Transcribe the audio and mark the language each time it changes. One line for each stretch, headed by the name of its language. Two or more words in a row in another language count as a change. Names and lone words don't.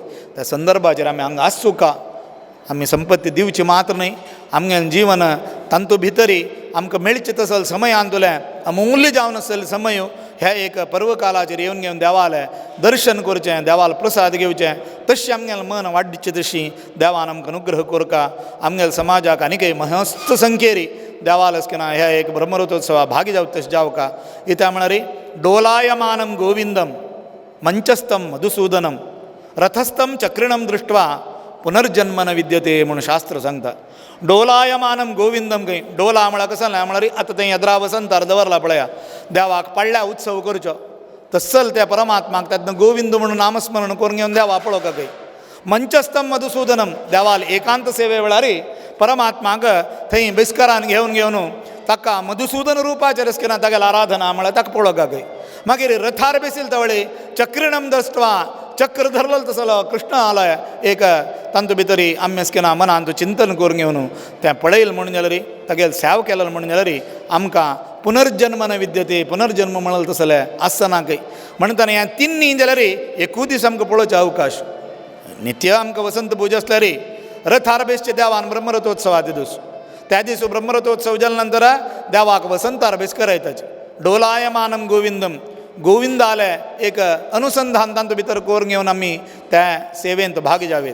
Konkani: त्या संदर्भाचेर आमी हांगा आसूं का? आमी संपत्ती दिवची मात्र न्ही, आमगेलें जीवन तांतू भितरी आमकां मेळचे तसले समय आंतुलें अमूल्य जावन आसले समय ह्या एक पर्व कालाचेर येवन घेवन देवालें दर्शन करचें, देवाल प्रसाद घेवचें. तशें आमगेलें मन वाडचें तशी देवान आमकां अनुग्रह करका. आमगेल्या समाजाक आनीकय महस्त संख्येरी देवाल असकेना ह्या एक ब्रह्मरथोत्सवा भागी जावं तशें जावका. इत्या म्हळ्यार
Sanskrit: डोलायमानं गोविंदम मंचस्थं मधुसूदनम रथस्थं चक्रिणं दृष्ट्वा पुनर्जन्म न विद्यते
Konkani: म्हणून शास्त्र सांगता.
Sanskrit: डोलायमानं गोविंदम
Konkani: खंय डोला म्हळ्यार कसं म्हळ्यार आतां थंय येद्रा वसंतार दवरला पळया, देवाक पडल्या उत्सव करचो तस्सल त्या परमात्माक त्यातनं गोविंद म्हणून नामस्मरण करून घेवन देवा पळोवका खंय.
Sanskrit: मंचस्थं मधुसूदनम
Konkani: देवाल एकांत सेवे वेळार परमात्माक थंय बिस्करान घेवन ताका मधुसूदन रुपाचेर असकेना तागेली आराधना म्हळ्यार ताका पळोवका खंय. मागीर रथार बेसिल तवळे
Sanskrit: चक्रिणम दृष्ट्वा
Konkani: चक्र धरलो तसलो कृष्ण आलोय एक तांतू भितरी आमी असकेना मनांत चिंतन करून घेवन तें पळयल म्हणून जाल्यार तागेलें सेवा केलें म्हणून जाल्यार आमकां
Sanskrit: पुनर्जन्म न विद्यते.
Konkani: पुनर्जन्म म्हणलें तसलें आसना खंय म्हणटाना ह्या तिन्नी जाल्यार एकूच दीस आमकां पळोवचें अवकाश. नित्य आमकां वसंत पूजा आसल्यार रथार बेसचे देवान ब्रह्मरथोत्सवा दिवस, त्या दिस ब्रह्मरथोत्सव जाले नंतर देवाक वसंतार बेस करायताचे.
Sanskrit: डोलायमानं गोविंदम
Konkani: गोविंद आले एक अनुसंधान तांतू भितर करून घेवन आमी त्या सेवेंत भाग जावेत.